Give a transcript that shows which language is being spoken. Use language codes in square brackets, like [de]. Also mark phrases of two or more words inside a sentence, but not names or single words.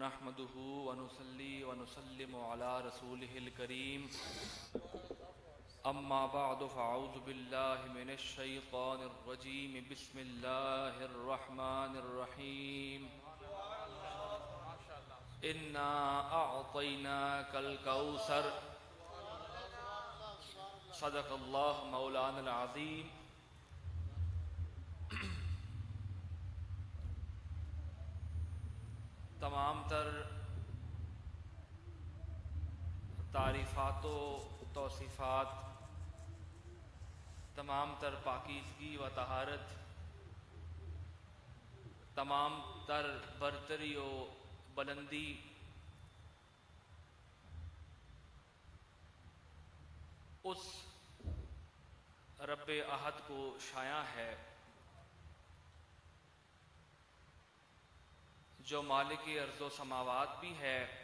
[ar] نحمده ونصلي ونسلم على رسوله الكريم أما بعد فأعوذ بالله من الشيطان الرجيم بسم الله الرحمن الرحيم إنا أعطيناك الكوثر صدق الله مولانا العظيم. [ur] تمام تر تعریفات و توصیفات، تمام تر پاکیزگی و طہارت، تمام تر برتری و بلندی اس ربِ احد کو شایاں ہے جو مالک ارض و سماوات بھی ہے,